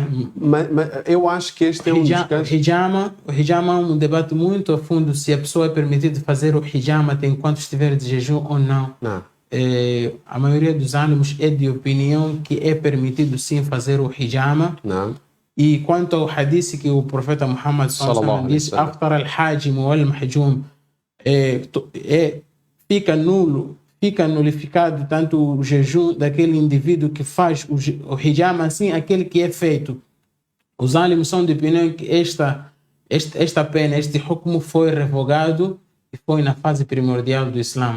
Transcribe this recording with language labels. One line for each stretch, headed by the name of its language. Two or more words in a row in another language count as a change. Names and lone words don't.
Portuguese: Mas eu acho que este é um dos casos... O hijama é um debate muito a fundo, se a pessoa é permitida fazer o hijama enquanto estiver de jejum ou não. A maioria dos ânimos é de opinião que é permitido sim fazer o hijama. Não. E quanto ao hadith que o profeta Muhammad sallallahu disse,
Arabic: أفطر الحاجم والمحجوم,
Portuguese: fica nulo, fica nulificado tanto o jejum daquele indivíduo que faz o hijama, assim aquele que é feito. Os ânimos são de opinião que esta pena, este hukm foi revogado e foi na fase primordial do Islã.